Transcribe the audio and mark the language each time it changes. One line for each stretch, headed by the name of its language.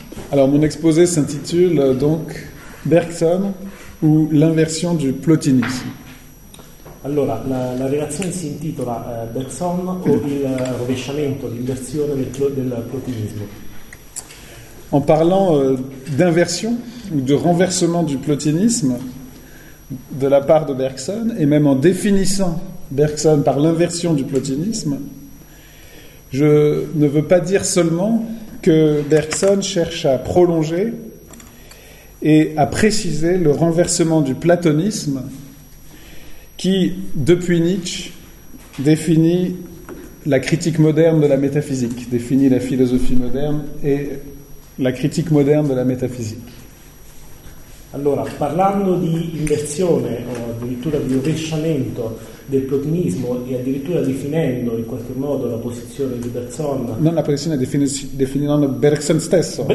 French: Alors, mon exposé s'intitule donc Bergson ou l'inversion du plotinisme.
Italian: Allora, la relazione si intitola Bergson o il rovesciamento, l'inversione del plotinismo.
French: En parlant d'inversion ou de renversement du plotinisme de la part de Bergson, et même en définissant Bergson par l'inversion du plotinisme, je ne veux pas dire seulement que Bergson cherche à prolonger et à préciser le renversement du platonisme qui, depuis Nietzsche, définit la critique moderne de la métaphysique, définit la philosophie moderne et la critique moderne de la métaphysique.
Italian: Allora, parlando di inversione o addirittura di rovesciamento del plotinismo e addirittura definendo in qualche modo la posizione di Bergson. Non la posizione, definendo Bergson stesso.